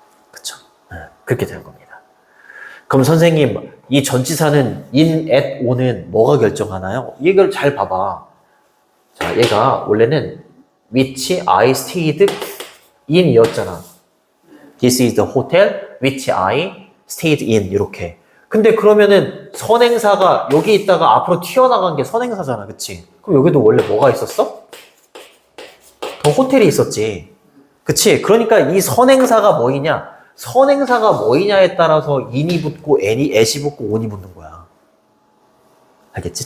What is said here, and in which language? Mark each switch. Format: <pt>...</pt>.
<ko>그쵸? 네, 그렇게 되는 겁니다. 그럼 선생님, 이 전치사는 in, at, on은 뭐가 결정하나요? 이걸 잘 봐봐. 자, 얘가 원래는</ko> <en>which I stayed in</en> <ko>이었잖아.</ko> <en>This is the hotel which I stayed in</en> <ko>이렇게. 근데 그러면은 선행사가 여기 있다가 앞으로 튀어나간 게 선행사잖아. 그치? 그럼 여기도 원래 뭐가 있었어? 더 호텔이 있었지. 그치? 그러니까 이 선행사가 뭐이냐? 선행사가 뭐이냐에 따라서 in이 붙고 at이 붙고 on이 붙는 거야. 알겠지?</ko>